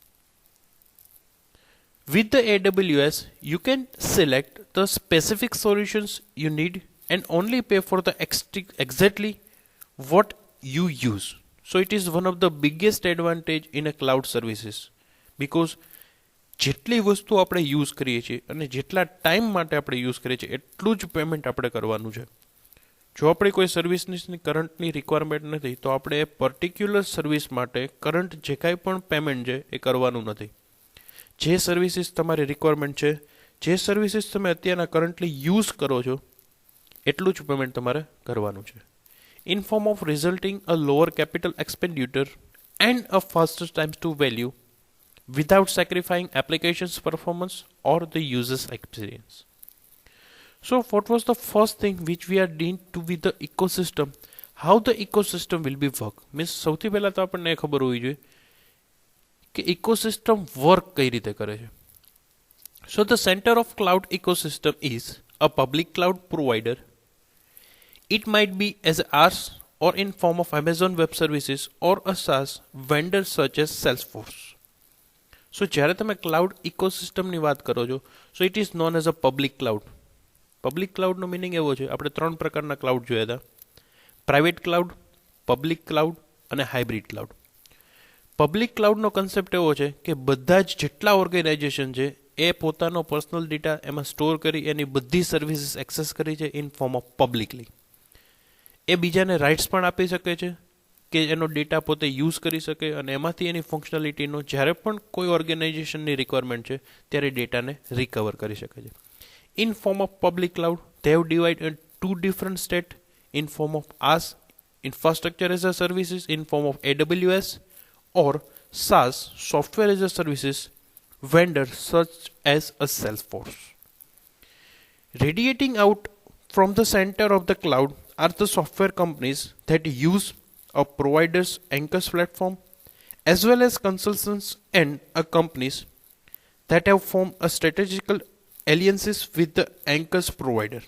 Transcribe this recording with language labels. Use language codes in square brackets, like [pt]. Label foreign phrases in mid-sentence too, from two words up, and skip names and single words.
[en] With the AWS, you can select the specific solutions you need and only pay for the exactly what you use. So it is one of the biggest advantage in a cloud services, because [gu] જેટલી વસ્તુ આપણે યુઝ કરીએ છીએ અને જેટલા ટાઈમ માટે આપણે યુઝ કરીએ છીએ એટલું જ પેમેન્ટ આપણે કરવાનું છે. જો આપણે કોઈ સર્વિસની કરંટની રિક્વાયરમેન્ટ નથી તો આપણે એ પર્ટિક્યુલર સર્વિસ માટે કરંટ જે કાંઈ પણ પેમેન્ટ છે એ કરવાનું નથી. જે સર્વિસીસ તમારી રિક્વાયરમેન્ટ છે, જે સર્વિસીસ તમે અત્યારના કરંટલી યુઝ કરો છો એટલું જ પેમેન્ટ તમારે કરવાનું છે, [en] in form of resulting a lower capital expenditure and a faster times to value without sacrificing applications performance or the user's experience. So what was the first thing which we are doing to with the ecosystem, how the ecosystem will be work, means [gu] સૌથી પહેલા તો આપણને ખબર હોવી જોઈએ કે [en] ecosystem work [gu] કઈ રીતે કરે છે. [en] So the center of cloud ecosystem is a public cloud provider. It might be as IaaS or in form of Amazon Web Services or a SaaS vendor such as Salesforce. [gu] So જ્યારે તમે ક્લાઉડ ઇકોસિસ્ટમની વાત કરો છો, [en] so it is known as a public cloud. [gu] પબ્લિક ક્લાઉડનો મિનિંગ એવો છે, આપણે 3 પ્રકારના ક્લાઉડ જોયા હતા: [en] private cloud, public cloud [gu] અને [en] hybrid cloud. [gu] પબ્લિક ક્લાઉડનો કન્સેપ્ટ એવો છે કે બધા જ જેટલા ઓર્ગેનાઇઝેશન છે એ પોતાનો પર્સનલ ડેટા એમાં સ્ટોર કરી એની બધી સર્વિસીસ એક્સેસ કરી છે [en] in form of publicly. [gu] એ બીજાને રાઇટ્સ પણ આપી શકે છે કે એનો ડેટા પોતે યુઝ કરી શકે અને એમાંથી એની ફંક્શનાલિટીનો જ્યારે પણ કોઈ ઓર્ગેનાઇઝેશનની રિક્વાયરમેન્ટ છે ત્યારે ડેટાને રિકવર કરી શકે છે. [en] In form of public cloud, they have divided in 2 different states, in form of IaaS, infrastructure as a services, in form of AWS, or SaaS, software as a services, vendor such as a Salesforce. Radiating out from the center of the cloud are the software companies that use a provider's anchors platform, as well as consultants and companies that have formed a strategical alliances with the anchors provider.